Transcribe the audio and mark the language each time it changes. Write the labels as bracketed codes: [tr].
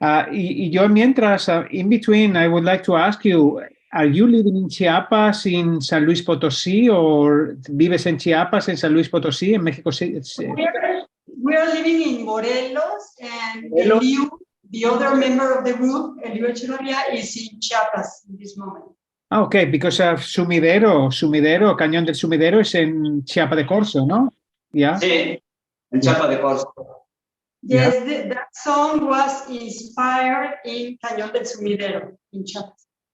[es] Y yo mientras, [en] in between, I would like to ask you, are you living in Chiapas, in San Luis Potosí, or [es] vives en Chiapas, en San Luis Potosí, en México? [en] We are living in Morelos, and the other member of the group, Elio Echevarría, is in Chiapas in this moment. Okay, because Sumidero, Cañón del Sumidero [es] es en Chiapa de Corzo, ¿no? [en] Yeah. [es] Sí, en Chiapa de Corzo. [en] Yes, that song was inspired in Cañón del Sumidero in Chiapas.